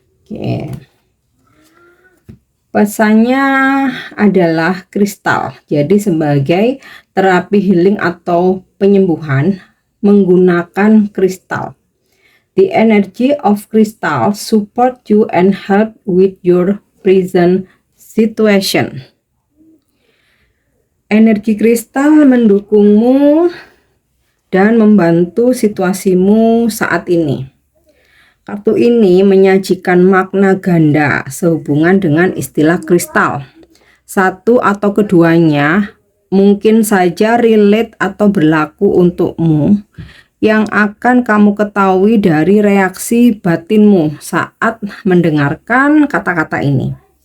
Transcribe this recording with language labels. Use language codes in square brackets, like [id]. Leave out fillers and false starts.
[id] Oke. Pesannya adalah kristal. Jadi sebagai terapi healing atau penyembuhan menggunakan kristal. [en] The energy of crystal support you and help with your present situation. [id] Energi kristal mendukungmu dan membantu situasimu saat ini. Kartu ini menyajikan makna ganda sehubungan dengan istilah kristal. Satu atau keduanya mungkin saja relate atau berlaku untukmu, yang akan kamu ketahui dari reaksi batinmu saat mendengarkan kata-kata ini.